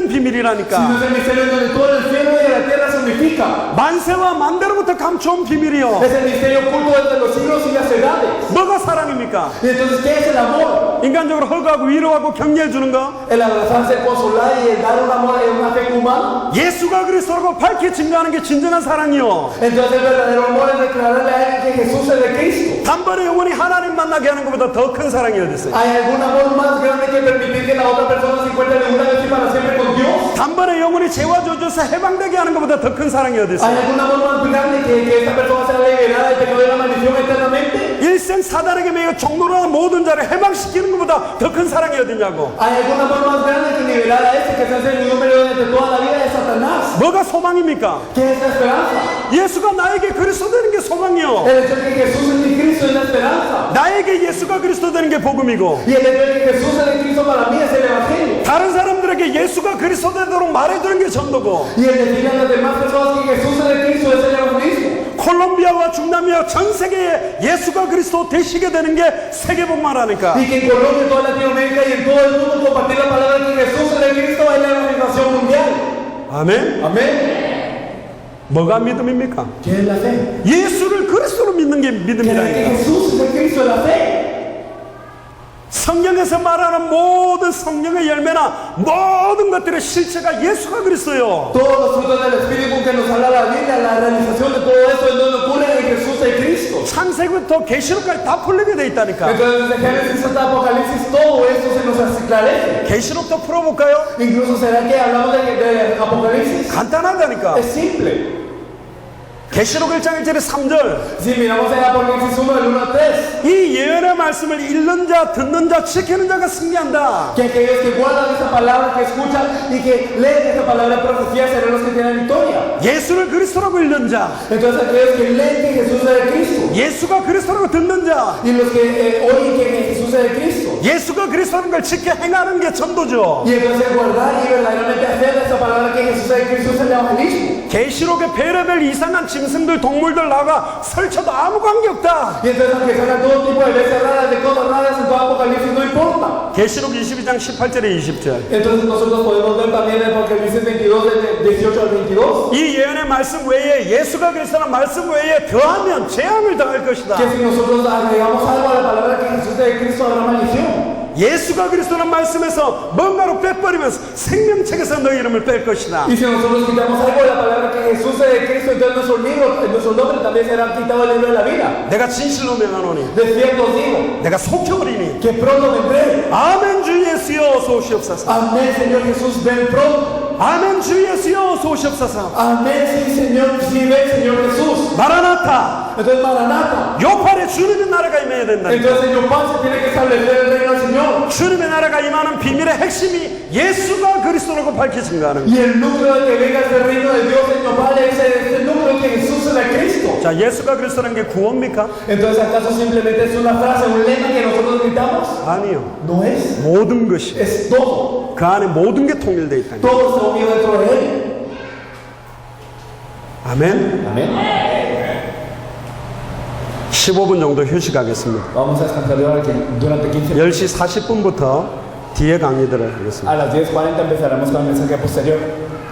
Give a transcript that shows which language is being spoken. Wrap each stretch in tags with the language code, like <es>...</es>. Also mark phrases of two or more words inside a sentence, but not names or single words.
<es>Sino</es> <ko>비밀이라니까.</ko> <es>es el misterio donde todo el cielo y la tierra se unifica.</es> <ko>만세와 만대로부터 감춰온 비밀이요.</ko> <es>Es el misterio oculto desde los siglos y las edades.</es> <ko>뭐가 사랑입니까?</ko> <es>Y entonces, ¿qué es el amor?</es> <ko>인간적으로 허가하고 위로하고 격려해 주는 거.</ko> <es>El abrazarse, el consolar y el dar un amor y un afecto humano.</es> <ko>예수가 그리스도라고 밝히 증거하는 게 진정한 사랑이요.</ko> <es>Entonces, el verdadero amor es declararle a alguien que Jesús es de Cristo.</es> <ko>단번에 영원히 하나님 만나게 하는 것보다 더 큰 사랑이 어디 있어요?</ko> <es>¿Hay algún amor más grande que permitir que la otra persona se encuentre de una vez y para siempre con Dios?</es> <ko>단번에 영원히 죄와 저주에서 해방되게 하는 것보다 더 큰 사랑이 어디</ko> <es>¿Hay</es> <ko>있어요?</ko> <es>algún amor más grande que esta persona sea liberada del pecado de la maldición eternamente?</es> <ko>일생 사단에게 매여 종로라는 모든 자를 해방시키는 것보다 더 큰 사랑이 어디냐고.</ko> <es>¿Hay algún amor más grande que liberar a este que se hace el número de toda la vida de Satanás?</es> <ko>뭐가 소망입니까?</ko> <es>¿Qué es la esperanza?</es> <ko>예수가 나에게 그리스도 되는 게 소망이요.</ko> <es>El hecho de que Jesús es mi Cristo es la esperanza.</es> <ko>나에게 예수가 그리스도 되는 게 복음이고</ko> <es>Y el hecho de que Jesús es de Cristo para mí es el Evangelio.</es> <ko>다른 사람들에게 예수가 그리스도 되도록 말해주는 게 전도고</ko> <es>Y el decirle a las demás personas que Jesús es de Cristo es el evangelismo.</es> <ko>콜롬비아와 중남미와 전 세계에 예수가 그리스도 되시게 되는 게 세계복음화라니까.</ko> <es>Y que en Colombia, en toda Latinoamérica y en todo el mundo compartir la palabra que Jesús es de Cristo es la evangelización mundial.</es> <ko>아멘.</ko> <es>Amén.</es> <ko>뭐가 믿음입니까?</ko> <es>¿Qué es la fe?</es> <ko>예수를 그리스도로 믿는 게</ko> <es>Creer</es> <ko>믿음이라니까.</ko> <es>que Jesús es de Cristo es la fe.</es> <ko>성경에서 말하는 모든 성령의 열매나 모든 것들의 실체가 예수가 그리스도요.</ko> <es>Todos los frutos del Espíritu que nos habla la Biblia, la realización de todo esto es donde ocurre en Jesús de Cristo.</es> <ko>창세기부터 계시록까지 다 풀리게 돼 있다니까.</ko> <es>Entonces, desde Génesis hasta Apocalipsis, todo esto se nos esclarece.</es> <ko>계시록도 풀어볼까요?</ko> <es>Incluso, ¿será que hablamos de Apocalipsis?</es> <ko>간단하다니까.</ko> <es>Es simple.</es> <ko>계시록 1장 1절에 3절</ko> <es>Si miramos en Apocalipsis 1 del 1 al 3,</es> <ko>이 예언의 말씀을 읽는 자, 듣는 자, 지키는 자가 승리한다.</ko> <es>que aquellos que guardan esta palabra, que escuchan y que leen esta palabra de profecía serán los que tienen victoria.</es> <ko>예수를 그리스도라고 읽는 자,</ko> <es>Entonces aquellos que leen que Jesús es de Cristo</es> <ko>예수가 그리스도라고 듣는 자,</ko> <es>y los que oyen que Jesús es de Cristo.</es> <ko>예수가 그리스도라는 걸 지켜 행하는 게 전도죠.</ko> <es>Y entonces guardar y verdaderamente hacer de esta palabra que Jesús es de Cristo es el evangelismo.</es> <ko>계시록에 별의별 이상한 짐승들, 동물들 나가 설쳐도 아무 관계없다.</ko> <es>Y entonces aunque salgan todo tipo de bestias raras, de cosas raras en todo Apocalipsis, no importa.</es> <ko>계시록 22장 18절에 20절.</ko> <es>Entonces nosotros podemos ver también en Apocalipsis 22, del 18 al 22,</es> <ko>이 예언의 말씀 외에 예수가 그리스도라는 말씀 외에 더하면 재앙을 당할 것이다.</ko> <es>que si nosotros agregamos algo a la palabra que Jesús es de Cristo, habrá maldición.</es> <ko>예수가 그리스도라는 말씀에서 뭔가로 빼버리면 생명책에서 너 이름을 뺄 것이다.</ko> <es>Y si nosotros quitamos algo de la palabra que Jesús es de Cristo, entonces nuestro libro, nuestro nombre también será quitado del libro de la vida.</es> <ko>내가 진실로 명하노니</ko> <es>De cierto os digo,</es> <ko>내가 속혀버리니</ko> <es>que pronto vendré.</es> <ko>아멘 주 예수여 어서 오시옵소서.</ko> <es>Amén, Señor Jesús, ven pronto.</es> <ko>아멘 주 예수여 어서 오시옵소서.</ko> <es>Amén, sí, Señor, sí, ven, Señor Jesús.</es> <ko>마라나타.</ko> <es>Entonces, Maranata.</es> <ko>요팔에 주님의 나라가 임해야 된다.</ko> <es>Entonces, en Yopal se tiene que establecer el reino del Señor.</es> <ko>주님의 나라가 임하는 비밀의 핵심이 예수가 그리스도라고 밝혀진가 하는 거예요.</ko> <es>Y el núcleo de que venga este reino de Dios en Yopal es este núcleo que Jesús es de Cristo.</es> <ko>자, 예수가 그리스도라는 게 구원입니까?</ko> <es>Entonces, ¿acaso simplemente es una frase, un lema que nosotros gritamos?</es> <ko>아니요.</ko> <es>No es.</es> <ko>모든 것이</ko> <es>Es todo.</es> <ko>그 안에 모든 게 통일되어 있다.</ko> <es>Todo está unido dentro de Él.</es> <ko>아멘.</ko> <es>Amén.</es> <ko>15분 정도 휴식하겠습니다.</ko> <es>Vamos a descansar durante 15 minutos.</es> <ko>10시 40분부터 뒤에 강의들을 하겠습니다.</ko> <es>A las 10:40 empezaremos con el mensaje posterior.</es>